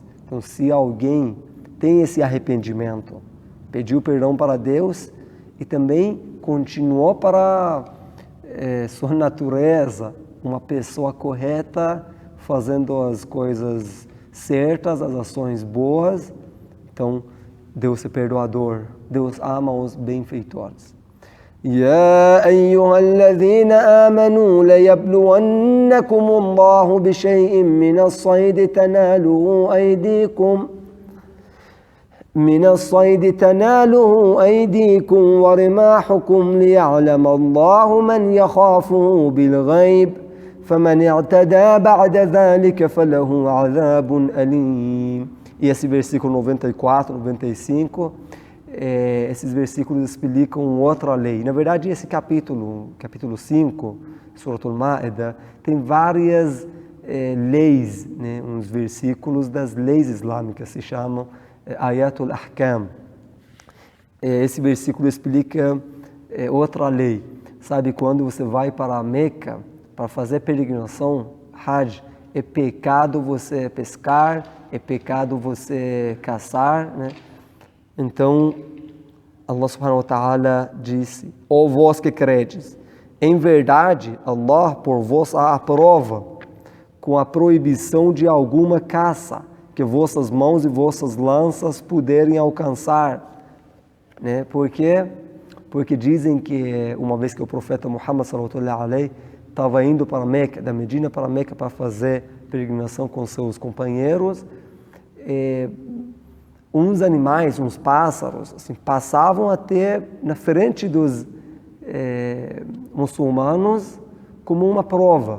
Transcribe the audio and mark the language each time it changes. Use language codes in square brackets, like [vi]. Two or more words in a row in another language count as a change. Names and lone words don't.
[pt] Então, se alguém tem esse arrependimento, pediu perdão para Deus e também continuou para sua natureza, uma pessoa correta, fazendo as coisas certas, as ações boas, então, Deus é perdoador, Deus ama os benfeitores. [ar] يا أيها الذين آمنوا ليبلونكم الله بشيء من الصيد تناله أيديكم ورماحكم ليعلم الله من يخافه بالغيب فمن اعتدى بعد ذلك فله عذاب أليم. [pt] E esse versículo 94, 95, esses versículos explicam outra lei. Na verdade, esse capítulo 5, Suratul Ma'idah, tem várias leis, né, uns versículos das leis islâmicas, se chamam [ar] آيات الأحكام. [pt] esse versículo explica outra lei. Sabe, quando você vai para a Meca para fazer peregrinação, Hajj, é pecado você pescar, é pecado você caçar, né? Então, [ar] الله سبحانه وتعالى [pt] disse: ó vós que credes, em verdade, Allah por vós a aprova com a proibição de alguma caça que vossas mãos e vossas lanças puderem alcançar, né? Por quê? Porque dizem que uma vez que o profeta Muhammad [ar] صلى الله عليه [pt] estava indo para Meca, da Medina para Meca para fazer peregrinação com seus companheiros, uns animais, uns pássaros, assim, passavam até na frente dos muçulmanos como uma prova.